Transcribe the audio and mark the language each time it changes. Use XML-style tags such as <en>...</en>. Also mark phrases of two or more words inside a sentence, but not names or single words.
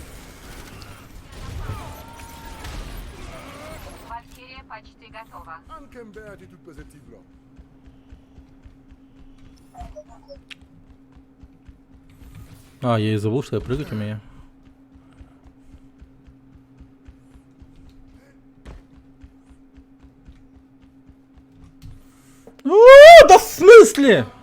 <ru>Бля... Почти готово.</ru> <fr>Анкембе attitude positive là.</fr> <ru>А, я и забыл, что я прыгать умею. Да в смысле?</ru>